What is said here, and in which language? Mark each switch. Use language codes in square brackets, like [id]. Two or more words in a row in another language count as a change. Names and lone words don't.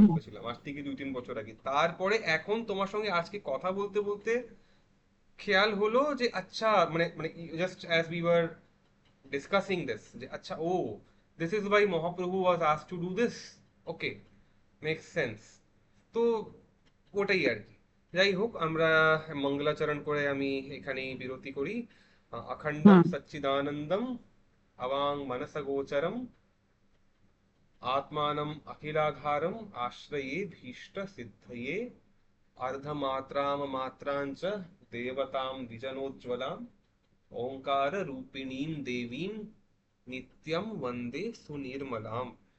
[bn] বলেছিলাম, আজ থেকে 2-3 বছর আগে। তারপরে এখন তোমার সঙ্গে আজকে কথা বলতে বলতে খেয়াল হলো যে আচ্ছা, মানে মানে [en] just as we were discussing this, [bn] যে আচ্ছা, [en] oh this is why Mahaprabhu was asked to do this. okay, makes sense. [bn] তো ওটাই আর কি। যাই হোক, আমরা মঙ্গলাচরণ করে আমি এখানেই বিরতি করি। [sa] অখণ্ডম হুম সচ্চিদানন্দম অবাং মনসগোচরম आत्मानम् अखिलाधारम् आश्रये भीष्ट सिद्धये अर्धमात्राममात्राञ्च देवतां द्विजनोज्ज्वलाम् ओङ्कार रूपिणीं देवीं नित्यं वन्दे सुनिर्मलाम्।